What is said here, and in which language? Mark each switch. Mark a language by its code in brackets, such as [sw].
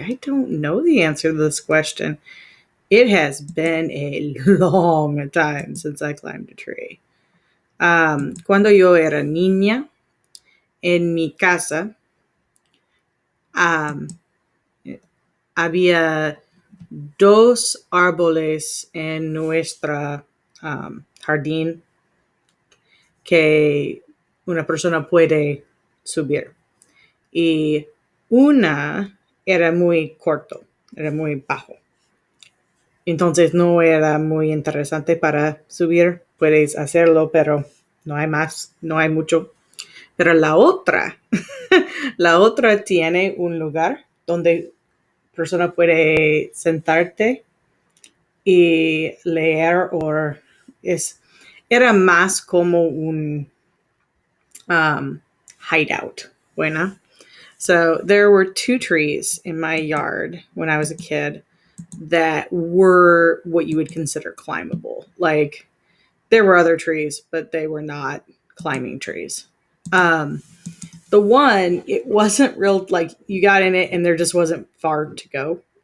[en] I don't know the answer to this question. It has been a long time since I climbed a tree. [es] Cuando yo era niña, en mi casa, había dos árboles en nuestra jardín que una persona puede subir. Y una era muy corto, era muy bajo. Entonces no era muy interesante para subir. Puedes hacerlo, pero no hay más, no hay mucho. Pero la otra tiene un lugar donde persona puede sentarte y leer era más como un hideout. Buena. [en] So there were two trees in my yard when I was a kid that were what you would consider climbable. Like there were other trees, but they were not climbing trees. The one, it wasn't real, like you got in it and there just wasn't far to go.